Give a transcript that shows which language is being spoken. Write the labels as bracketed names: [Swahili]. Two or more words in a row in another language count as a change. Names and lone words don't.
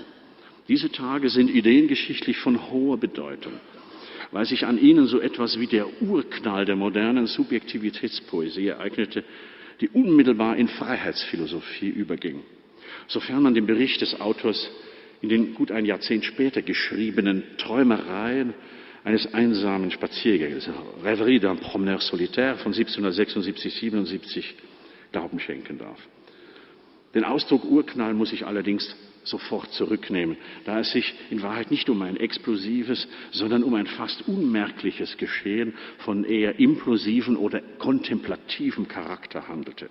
[German] Diese Tage sind ideengeschichtlich von hoher Bedeutung, weil sich an ihnen so etwas wie der Urknall der modernen Subjektivitätspoesie ereignete, die unmittelbar in Freiheitsphilosophie überging. Sofern man den Bericht des Autors in den gut ein Jahrzehnt später geschriebenen Träumereien eines einsamen Spaziergängers, Rêverie d'un promeneur solitaire von 1776/77, Glauben schenken darf. Den Ausdruck Urknall muss ich allerdings sofort zurücknehmen, da es sich in Wahrheit nicht um ein explosives, sondern um ein fast unmerkliches Geschehen von eher implosiven oder kontemplativem Charakter handelte.